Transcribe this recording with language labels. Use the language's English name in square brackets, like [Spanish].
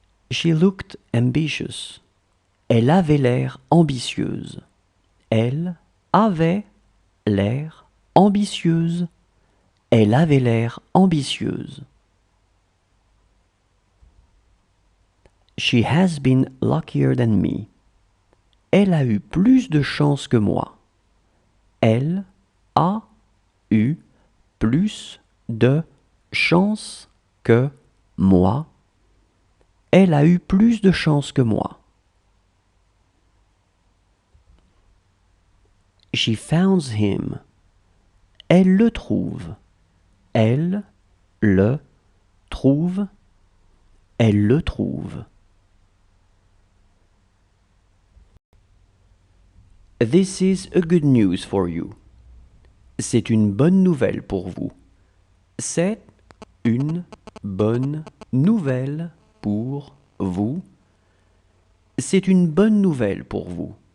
[English] She looked ambitious. [French] Elle avait l'air ambitieuse. Elle avait l'air ambitieuse. Elle avait l'air ambitieuse. [English] She has been luckier than me. [French] Elle a eu plus de chance que moi. Elle a eu plus de chance que moi. Elle a eu plus de chance que moi. [English] She found him. [French] Elle le trouve. Elle le trouve. Elle le trouve. [English] This is a good news for you. [French] C'est une bonne nouvelle pour vous. C'est une bonne nouvelle pour vous. C'est une bonne nouvelle pour vous.